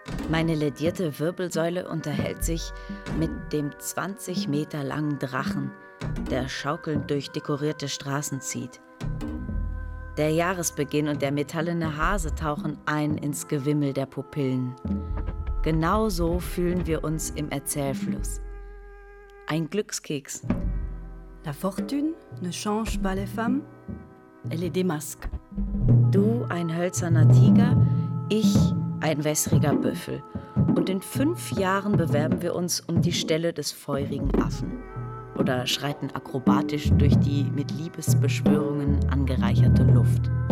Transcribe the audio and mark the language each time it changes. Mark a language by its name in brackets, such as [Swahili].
[German] Meine ledierte Wirbelsäule unterhält sich mit dem 20 Meter langen Drachen, der schaukelnd durch dekorierte Straßen zieht. Der Jahresbeginn und der metallene Hase tauchen ein ins Gewimmel der Pupillen. Genauso fühlen wir uns im Erzählfluss. Ein Glückskeks. [French] La fortune ne change pas les femmes, elle est démasque. [German] Du, ein hölzerner Tiger, ich ein wässriger Büffel. Und in 5 Jahren bewerben wir uns um die Stelle des feurigen Affen. Oder schreiten akrobatisch durch die mit Liebesbeschwörungen angereicherte Luft.